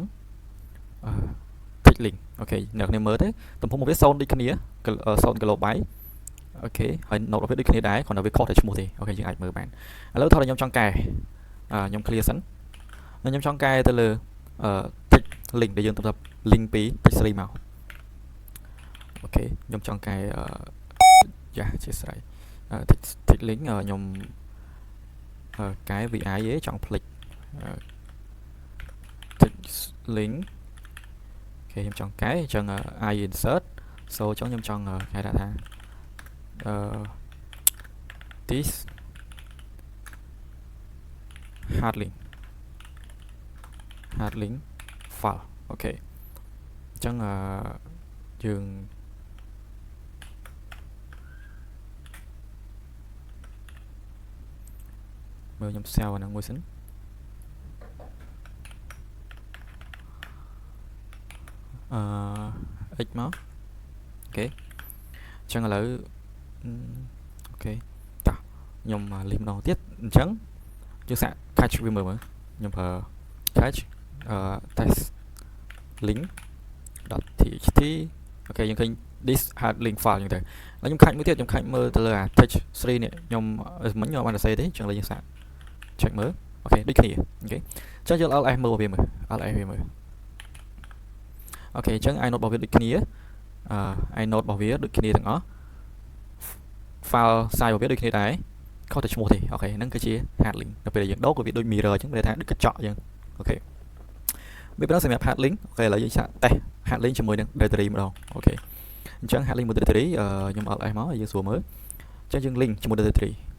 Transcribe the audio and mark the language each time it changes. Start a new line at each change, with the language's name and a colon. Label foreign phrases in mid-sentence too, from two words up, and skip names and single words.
English: text link
Khmer: អូខេអ្នកគ្នាមើលទៅទំហំរបស់វា0ដូចគ្នា0 kilobyte អូខេហើយ node របស់វាដូចគ្នាដែរគ្រាន់តែវាខុសតែឈ្មោះទេអូខេយើងអាចមើលបានឥឡូវថតឲ្យខ្ញុំចង់កែខ្ញុំ clear សិនខ្ញុំចង់កែទៅលើ
English: text link
Khmer: ដែលយើងទៅ link ពី text 3មកអូខេខ្ញុំចង់កែយ៉ាជាស្រ័យ
English: text link
Khmer: ខ្ញុំកែ vi ឯងចង់ភ្លេច
English: text link
Khmer: អូខេខ្ញុំចង់កែអញ្ចឹង
English: I insert
Khmer: so អញ្ចឹងខ្ញុំចង់កែដាក់ថា
English: this hard link file
Khmer: អូខេអញ្ចឹងយើង មើលខ្ញុំ save អាហ្នឹងមួយសិនx មកអូខេអញ្ចឹងឥឡូវអូខេតោះខ្ញុំលីកម្ដងទៀតអ ញ្ចឹងយើងសាក catch វាមើលខ្ញុំប្រើ
English: catch text link .txt
Khmer: អូខេយើងឃើញ
English: this hard link file
Khmer: អញ្ចឹងទៅហើយខ្ញុំខាច់មួយទៀតខ្ញុំខាច់មើលទៅលើ text 3នេះខ្ញុំមិញខ្ញុំបានសរសេរទេអញ្ចឹងឥឡូវយើងសាក check មើលអូខេដូចគ្នាអូខេអញ្ចឹងយើង ls មើលវាមើល ls វាមើលអូខេអញ្ចឹង inode របស់វាដូចគ្នា inode របស់វាដូចគ្នាទាំងអស់
English: file size
Khmer: របស់វាដូចគ្នាដែរខុសតែឈ្មោះទេអូខេហ្នឹងគឺជា
English: hard link
Khmer: ដល់ពេលយើងដូរក៏វាដូច mirror អញ្ចឹងមានន័យថាដូចកញ្ចក់អញ្ចឹងអូខេវាប៉ុណ្ណឹងសម្រាប់
English: hard link
Khmer: អូខេឥឡូវយើងសាកតេស្ត
English: hard link
Khmer: ជាមួយនឹង directory ម្ដងអូខេអញ្ចឹង
English: hard link
Khmer: មួយ directory ខ្ញុំ ls មកយើងសួរមើលអញ្ចឹងយើង link ជាមួយ directory